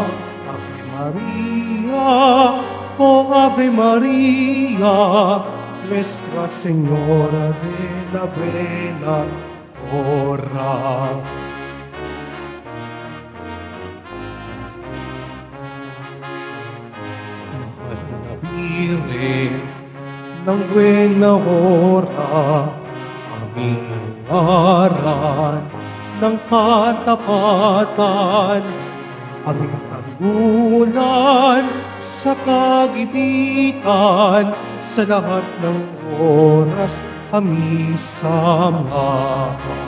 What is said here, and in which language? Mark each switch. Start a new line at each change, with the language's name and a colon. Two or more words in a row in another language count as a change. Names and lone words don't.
Latin: Ave Maria, oh Ave Maria,
Spanish: Nuestra Señora de la Buena Hora.
Filipino: Mahal na Birhen ng
Spanish: buena hora,
Filipino: aming aran ng katapatan, aming tanggulan sa kagipitan, sa lahat ng oras kami samahan.